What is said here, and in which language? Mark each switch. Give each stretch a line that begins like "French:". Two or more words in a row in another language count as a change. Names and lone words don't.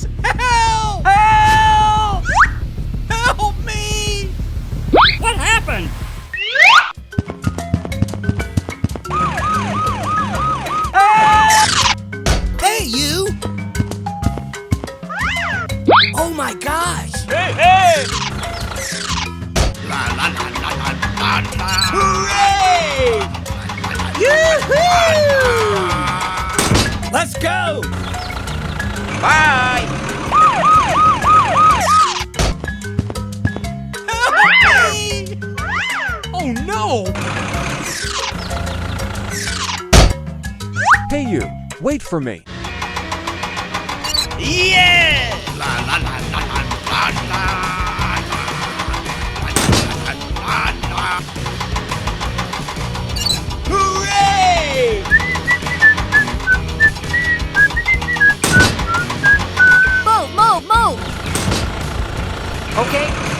English: Help! Help! Help me! What happened? Hey, you! Oh my gosh! Hey, hey! La la la la la la la! Hooray! Yoo-hoo! Let's go! Bye! Help me! Oh no! Hey you, wait for me. Yeah! La la la la la la la! Hooray! Move! Okay.